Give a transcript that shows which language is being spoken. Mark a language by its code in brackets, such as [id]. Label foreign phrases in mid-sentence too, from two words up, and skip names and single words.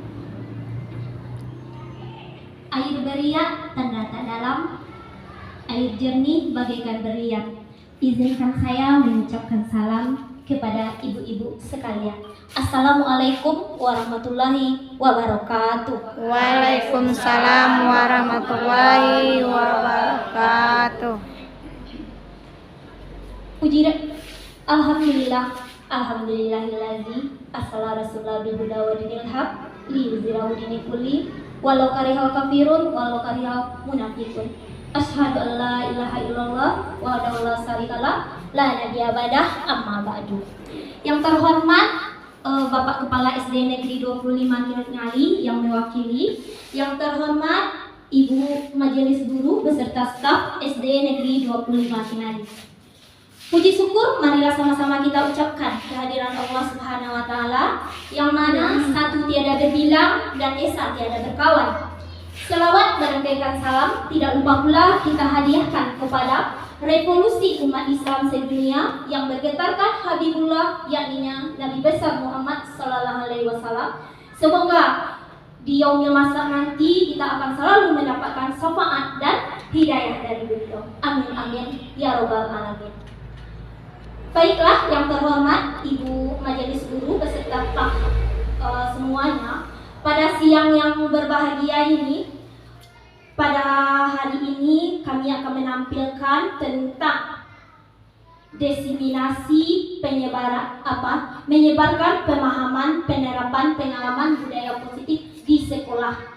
[id] Air beria tanda tak dalam, air jernih bagaikan berlian. Izinkan saya mengucapkan salam kepada ibu-ibu sekalian. [ar] السلام عليكم ورحمة الله وبركاته. وعليكم السلام ورحمة الله وبركاته. [id] Puji Alhamdulillah, [ar] الحمد لله الذي أرسل رسوله بالهدى ودين الحق ليظهره الدين كله ولو كره الكافرون ولو كره المنافقون. أشهد أن لا إله إلا الله وحده لا شريك له لا نبي بعده أما بعد. [id] Yang terhormat Bapak Kepala SD Negeri 25 Kinyali yang mewakili, yang terhormat Ibu Majelis Guru beserta staf SD Negeri 25 Kinyali. Puji syukur marilah sama-sama kita ucapkan kehadiran Allah [ar] سبحانه وتعالى [id] yang mana satu tiada berbilang dan esa tiada berkawan. Selawat dan kebaikan salam tidak lupa pula kita hadiahkan kepada revolusi umat Islam sedunia yang bergetarkan Habibullah, yakninya Nabi besar Muhammad [ar] صلى الله عليه وسلم. [id] Semoga di [ar] يوم المحشر [id] nanti kita akan selalu mendapatkan syafaat dan hidayah dari beliau. [ar] آمين آمين يا رب العالمين. [id] Baiklah, yang terhormat Ibu Majelis Guru beserta staf semuanya, pada siang yang berbahagia ini, pada hari ini kami akan menampilkan tentang diseminasi menyebarkan pemahaman, penerapan, pengalaman budaya positif di sekolah.